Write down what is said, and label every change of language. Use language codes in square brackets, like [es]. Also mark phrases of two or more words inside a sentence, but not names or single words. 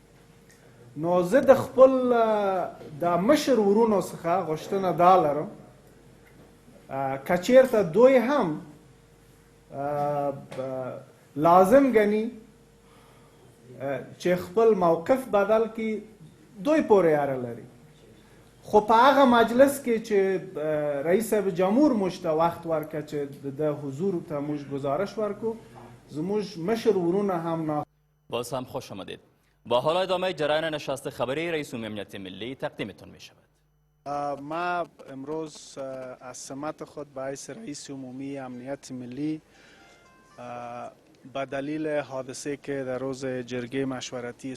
[ps] نو زه د خپل د مشر ورونو څخه غوښتنه دا لرم که چیرته دوی هم لازم ګڼي چې خپل موقف بدل کړي، دوی پورې اړه لري. خو په هغه مجلس کې چې رئیس جمهور موږ ته وخت ورکړه چې د حضور ته موږ گزارش ورکو، زموږ مشر ورونه هم [fa] باز هم خوش آمدید. با حال ادامه جریان نشست خبری رئیس امنیت ملی تقدیمتون می شود. ما امروز از سمت خود به حیث رئیس عمومی امنیت ملی به دلیل حادثه که در روز جرگه مشورتی